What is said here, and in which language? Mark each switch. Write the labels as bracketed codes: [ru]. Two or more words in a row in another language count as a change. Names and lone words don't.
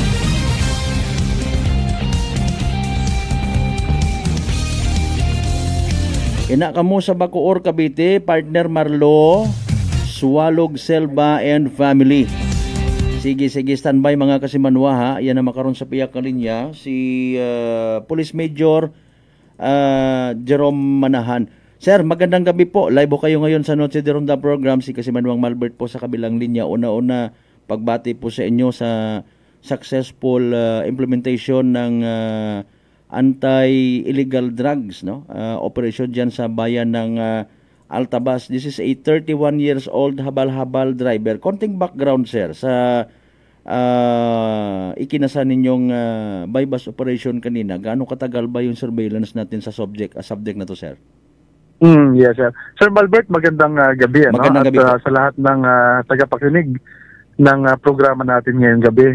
[hil] Ina kamo sa Bacoor, Cavite, partner Marlo Swalog Selva and family. Sige, standby mga Kasimanwa, ha. Yan na makaroon sa piyak na linya si Police Major Jerome Manahan. [tl] Sir, magandang gabi po. Live po kayo ngayon sa Noche de Ronda program. Si Kasimanwang Malbert po sa kabilang linya. Una-una, pagbati po sa inyo sa [en] successful implementation ng anti-illegal drugs, [tl] no? Operation dyan sa bayan ng Altabas. [en] This is a 31 years old habal-habal driver. [tl] Konting background, sir, sa ikinasa ninyong [en] bypass operation [tl] kanina. Gaano katagal ba yung surveillance natin sa subject na to, sir? Yes, sir. Sir Malbert, magandang gabi. Magandang gabi at sa lahat ng tagapakinig programa natin ngayong gabi.